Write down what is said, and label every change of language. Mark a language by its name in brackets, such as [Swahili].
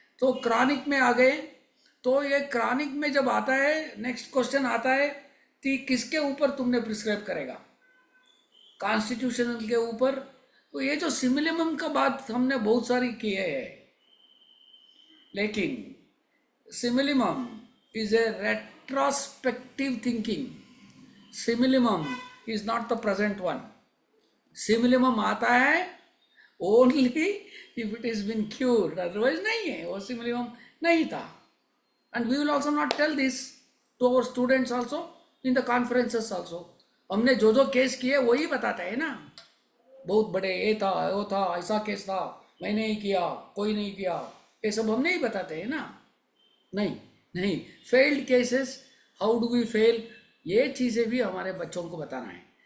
[Hindi] तो क्रॉनिक में आ गए. तो ये क्रॉनिक में जब आता है, नेक्स्ट क्वेश्चन आता है कि किसके ऊपर तुमने प्रिस्क्राइब करेगा, कॉन्स्टिट्यूशनल के ऊपर. तो ये जो सिमिलिमम का बात हमने बहुत सारी की है, लेकिन similimum [English] is a retrospective thinking. Simillimum is not the present one. Simillimum [Hindi] आता है [English] only if it has been cured, otherwise [Hindi] नहीं है, वो simillimum नहीं था. [English] And we will also not tell this to our students also in the conferences also. [Hindi] हमने जो case किए वही बताते हैं ना, बहुत बड़े ये था, वो था, ऐसा केस था, मैंने ही किया, कोई नहीं किया, ये सब हम नहीं बताते हैं ना. नहीं, failed cases, [English] how do we fail, [Hindi] ये चीज़ें भी हमारे बच्चों को बताना है.